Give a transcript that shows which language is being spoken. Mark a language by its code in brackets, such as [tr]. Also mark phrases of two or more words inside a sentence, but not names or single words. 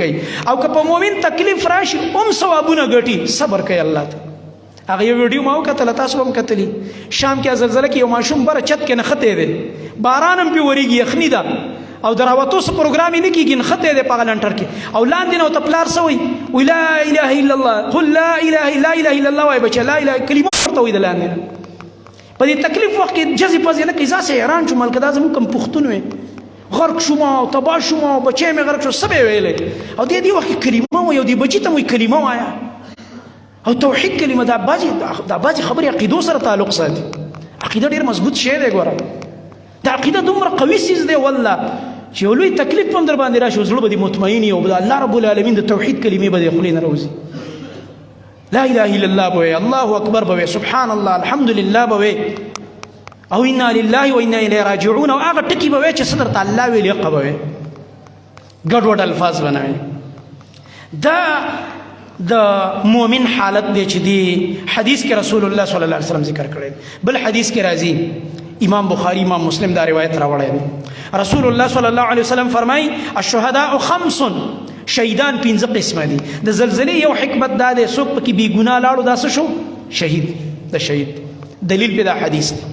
[ps] کوي او که په مؤمن تکلیف راشي هم ثوابونه ګټي صبر کوي الله ته هغه یو ویډیو ما وکتله تاسو هم کتلی شام کې زلزله کې یو ماشوم بره چت کې نښتی دی باران هم پې ورېږي یخني ده او د راوتو څه پروګرام یې نه کېږي نښتی دی په هغه لنټر کې او لاندې نه ورته پلار څه وایي وایي [ar] لا اله الا الله قل لا اله الا الله [ps] وایي بچه [ar] لا اله [ps] کلمه ورته وایي د لاندې نه په دې تکلیف وخت کې جزې پزې نه کوي زاسې حیران شوم هلکه دا زموږ کوم پښتون وی غرق شوم او تباه شوم او بچی مې غرق شو څه به یې ویلی او دې وخت کې کلمه وایي او دې بچي ته وایي کلمه وایه او توحید کلمه دا بعضې خبرې عقیدو سره تعلق ساتي عقیده ډېر مضبوط شی دی ګوره دا عقیده دومره قوي څیز دی والله چې یو لوی تکلیف هم در باندې راشي زړه به دې مطمئن وي او [ar] الله رب العالمین [ps] د توحید کلمې به دې خولې نه راوځي [ar] لا اله الا الله [ps] به وایي [ar] الله اکبر [ps] به وایي [ar] سبحان الله الحمدلله [ps] به وایي او [ar] انا لله و انا الیه راجعون [ps] او هغه ټکي به وایي چې څه درته الله ویلي هغه به وایي ګډوډ الفاظ به نه وایي دا د مؤمن حالت دی چې دی حدیث کې رسول الله [ar] صلی الله علیه وسلم [ps] ذکر کړی بل حدیث کې راځي امام بخاری امام مسلم دا روایت راوړی دی رسول الله [ar] صلی الله علیه وسلم [ps] فرمایي الشهداء 5 شهیدان 5 قسمه دي د زلزلې یو حکمت دا دی څوک پکې بې ګناه لاړو دا څه شو شهید د شهید دلیل په دا حدیث